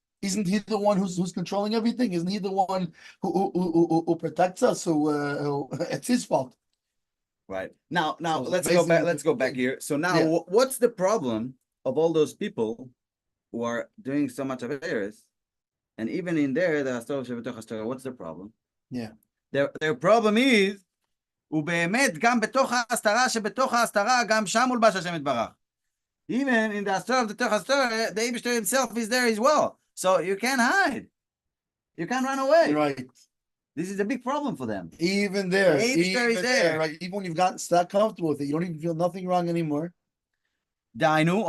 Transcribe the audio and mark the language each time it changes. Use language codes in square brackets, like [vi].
[en] Isn't he the one who's controlling everything? Isn't he the one who protects us? It's his fault. Right. Now So let's go back. Let's go back thing. here. So now, Yeah. what's the problem of all those people who are doing so much of errors? And even in there, what's the problem? Yeah. Their problem is, [he] ובאמת, גם בתוך ההסתרה שבתוך ההסתרה, גם שם מולבש השם יתברך. [en] Even in the הסתרה of the Torah, the Eibishter himself is there as well. So you can't hide. You can't run away. Right. This is a big problem for them. Even there. The Eibishter is there. Right. Even when you've gotten that comfortable with it, you don't even feel nothing wrong anymore. [he] דהיינו,